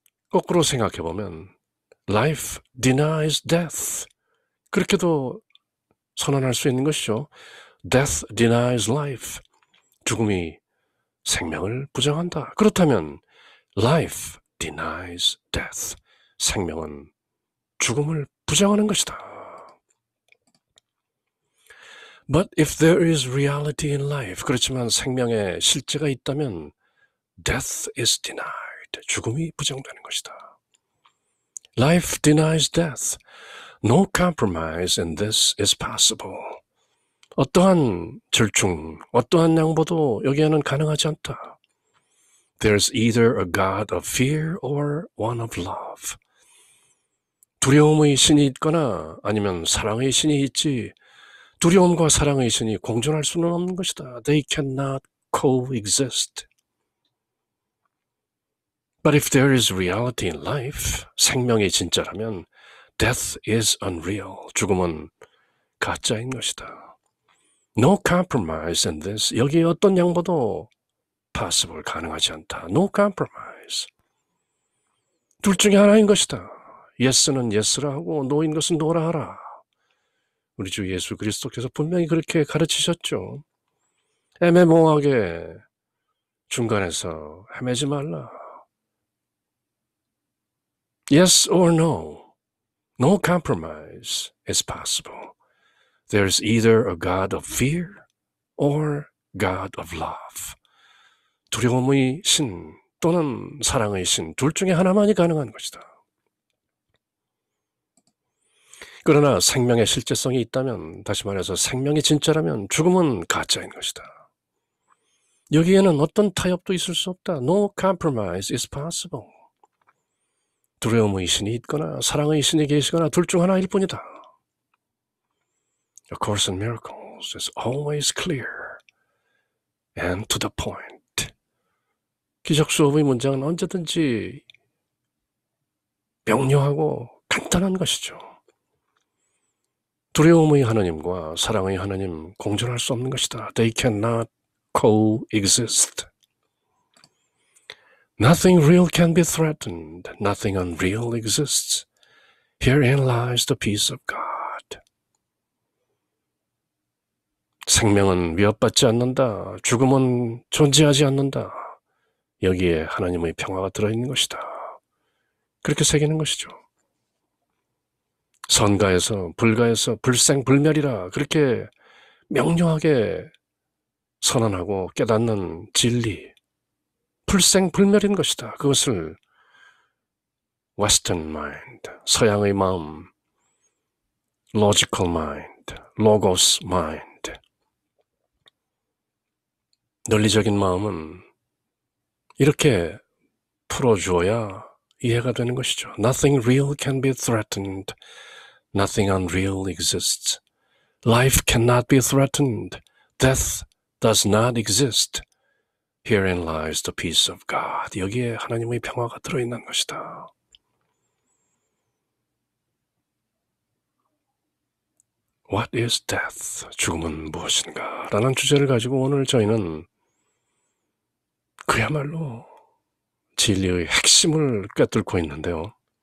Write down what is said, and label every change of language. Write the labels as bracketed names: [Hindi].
[Korean] 거꾸로 생각해보면 [English] life denies death. [Korean] 그렇게도 선언할 수 있는 것이죠. [English] Death denies life. [Korean] 죽음이 생명을 부정한다. [English] 그렇다면 life denies death. [Korean] 생명은 죽음을 부정하는 것이다. [English] But if there is reality in life, [Korean] 그렇지만 생명에 실제가 있다면 [English] death is denied. [Korean] 죽음이 부정되는 것이다. [English] Life denies death. No compromise in this is possible. [Korean] 어떠한 절충, 어떠한 양보도 여기에는 가능하지 않다. [English] There's either a God of fear or one of love. [Korean] 두려움의 신이 있거나 아니면 사랑의 신이 있지 두려움과 사랑의 신이 공존할 수는 없는 것이다. [English] They cannot coexist. But if there is reality in life, [Korean] 생명이 진짜라면 [English] death is unreal. [Korean] 죽음은 가짜인 것이다. [English] No compromise in this. [Korean] 여기에 어떤 양보도 possible, 가능하지 않다. [English] No compromise. [Korean] 둘 중에 하나인 것이다. yes는 yes라 하고 no인 것은 no라 하라. 우리 주 예수 그리스도께서 분명히 그렇게 가르치셨죠. 애매모호하게 중간에서 헤매지 말라. [English] Yes or no. No compromise is possible. There's either a God of fear or God of love. [Korean] 두려움의 신 또는 사랑의 신, 둘 중에 하나만이 가능한 것이다. 그러나 생명의 실제성이 있다면, 다시 말해서 생명이 진짜라면 죽음은 가짜인 것이다. 여기에는 어떤 타협도 있을 수 없다. [English] No compromise is possible. [Korean] 두려움의 신이 있거나 사랑의 신이 계시거나 둘 중 하나일 뿐이다. [English] A Course in Miracles is always clear and to the point. [Korean] 기적 수업의 문장은 언제든지 명료하고 간단한 것이죠. 두려움의 하나님과 사랑의 하나님 공존할 수 없는 것이다. [English] They cannot coexist. Nothing real can be threatened. Nothing unreal exists. Herein lies the peace of God. [Korean] 생명은 위협받지 않는다. 죽음은 존재하지 않는다. 여기에 하나님의 평화가 들어있는 것이다. 그렇게 새기는 것이죠. 선가에서 불가에서 불생불멸이라 그렇게 명료하게 선언하고 깨닫는 진리, 불생불멸인 것이다. 그것을 [English] Western mind, [Korean] 서양의 마음, [English] logical mind, logos mind. [Korean] 논리적인 마음은 이렇게 풀어주어야 이해가 되는 것이죠. [English] Nothing real can be threatened. Nothing unreal exists. Life cannot be threatened. Death does not exist. Herein lies the peace of God. [Korean] 여기에 하나님의 평화가 들어있는 것이다. [English] What is death? [Korean] 죽음은 무엇인가? 라는 주제를 가지고 오늘 저희는 그야말로 진리의 핵심을 꿰뚫고 있는데요.